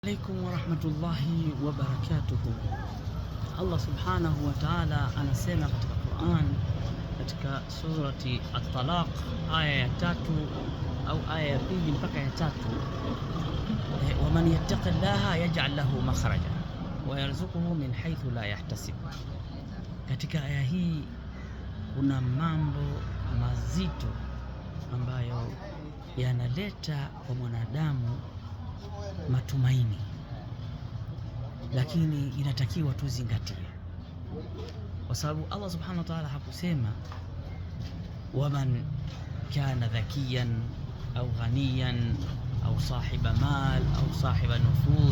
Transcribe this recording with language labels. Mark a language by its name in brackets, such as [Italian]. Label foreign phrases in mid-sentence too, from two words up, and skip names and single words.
[Arabic] عليكم ورحمة الله وبركاته. [Swahili] Allah [Arabic] سبحانه وتعالى [Swahili] anasema katika Quran, katika surati At-Talaq aya ya 3 au aya ya 2 mpaka ya 3, [Arabic] ومن يتق الله يجعل له مخرجا ويرزقه من حيث لا يحتسب. [Swahili] Katika aya hii kuna mambo mazito ambayo yanaleta kwa mwanadamu matumaini, lakini inatakiwa tuzingatie, kwa sababu Allah [Arabic] سبحانه وتعالى [Swahili] hakusema [Arabic] ومن كان ذكيا أو غنيا أو صاحب مال أو صاحب نفوذ.